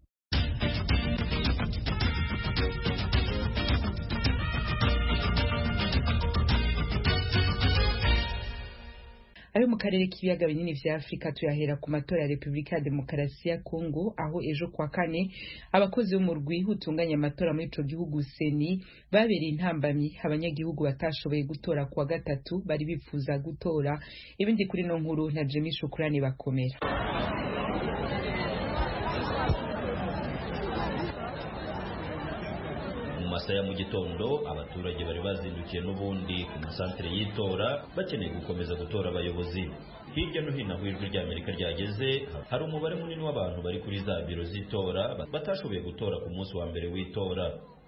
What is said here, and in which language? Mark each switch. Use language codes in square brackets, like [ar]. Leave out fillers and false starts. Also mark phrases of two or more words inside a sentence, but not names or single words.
[rn] Ayo mu karere k'ibiyaga binini vya Afrika tuyahera ku matora ya Republika ya Demokarasi ya Kongo, aho ejo kwa kane abakozi b'umurwi utunganya amatora muri ico gihugu Seni babereye intambamyi abanyagihugu batashoboye gutora kwa gatatu bari bifuza gutora. Ibindi kuri no nkuru na Jimmy Shukrani bakomera. Masaya mu gitondo abaturage bari bazindukiye n'ubundi ku masantere y'itora bakeneye gukomeza gutora abayobozi. Hirya no hino aho ijwi ry'Amerika ryageze hari umubare munini w'abantu bari kuri za biro z'itora batashoboye gutora ku munsi wa mbere w'itora.